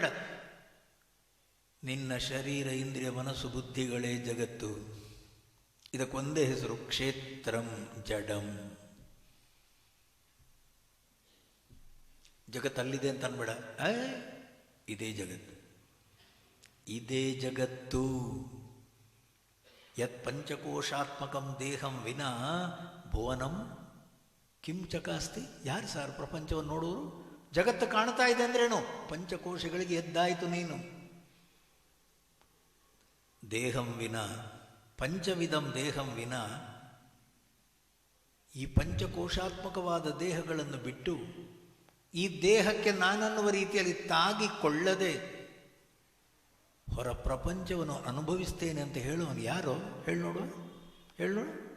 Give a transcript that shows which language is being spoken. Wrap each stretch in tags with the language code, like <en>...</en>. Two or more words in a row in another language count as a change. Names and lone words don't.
<kn>ನಿನ್ನ ಶರೀರ, ಇಂದ್ರಿಯ, ಮನಸ್ಸು, ಬುದ್ಧಿಗಳೇ ಜಗತ್ತು. ಇದಕ್ಕೊಂದೇ ಹೆಸರು,</kn> <sa>ಕ್ಷೇತ್ರಂ ಜಡಂ.</sa> <kn>ಜಗತ್ತಲ್ಲಿದೆ ಅಂತ ಅನ್ಬೇಡ, ಇದೇ ಜಗತ್ತು, ಇದೇ ಜಗತ್ತು.</kn> <sa>ಯತ್ ಪಂಚಕೋಶಾತ್ಮಕಂ ದೇಹಂ ವಿನಾ ಭುವನಂ ಕಿಂ ಚಕಾಸ್ತಿ.</sa> <kn>ಯಾರು ಸಾರ್ ಪ್ರಪಂಚವನ್ನು ನೋಡೋರು? ಜಗತ್ತು ಕಾಣ್ತಾ ಇದೆ ಅಂದ್ರೇನು? ಪಂಚಕೋಶಗಳಿಗೆ ಎದ್ದಾಯಿತು ನೀನು.</kn> <sa>ದೇಹಂ ವಿನಾ ಪಂಚವಿಧಂ ದೇಹಂ ವಿನಾ,</sa> <kn>ಈ ಪಂಚಕೋಶಾತ್ಮಕವಾದ ದೇಹಗಳನ್ನು ಬಿಟ್ಟು ಈ ದೇಹಕ್ಕೆ ನಾನನ್ನುವ ರೀತಿಯಲ್ಲಿ ತಾಗಿಕೊಳ್ಳದೆ ಹೊರ ಪ್ರಪಂಚವನ್ನು ಅನುಭವಿಸ್ತೇನೆ ಅಂತ ಹೇಳುವನು ಯಾರೋ ಹೇಳಿ ನೋಡುವ, ಹೇಳಿ ನೋಡು.</kn>